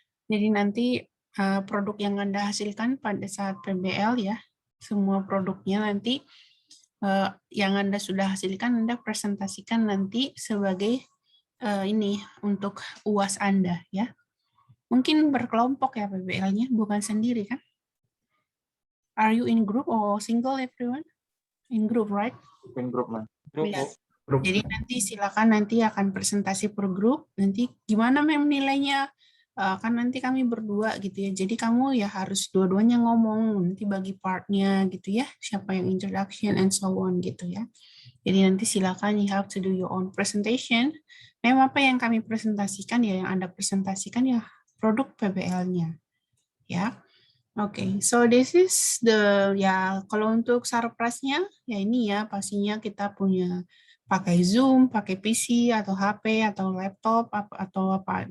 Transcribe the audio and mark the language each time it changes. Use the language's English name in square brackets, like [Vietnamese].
[Indonesian] Jadi nanti produk yang Anda hasilkan pada saat PBL ya, semua produknya nanti yang Anda sudah hasilkan Anda presentasikan nanti sebagai ini untuk UAS Anda ya. Mungkin berkelompok ya PBL-nya, bukan sendiri kan? [English] Are you in group or single everyone? In group, right? In group, man. [Indonesian] Yes. Jadi nanti silakan, nanti akan presentasi per grup. Nanti gimana mem nilainya? Kan nanti kami berdua gitu ya. Jadi kamu ya harus dua-duanya ngomong, nanti bagi partnya gitu ya. Siapa yang introduction [English] and so on [Indonesian] gitu ya. [English] Jadi nanti silakan you have to do your own presentation. [Indonesian] Memang apa yang kami presentasikan ya, yang Anda presentasikan ya produk PBL-nya. Ya. [English] Okay, so this is the [Indonesian] ya kalau untuk surprise-nya ya ini ya pastinya kita punya pakai Zoom, pakai PC atau HP atau laptop atau apa.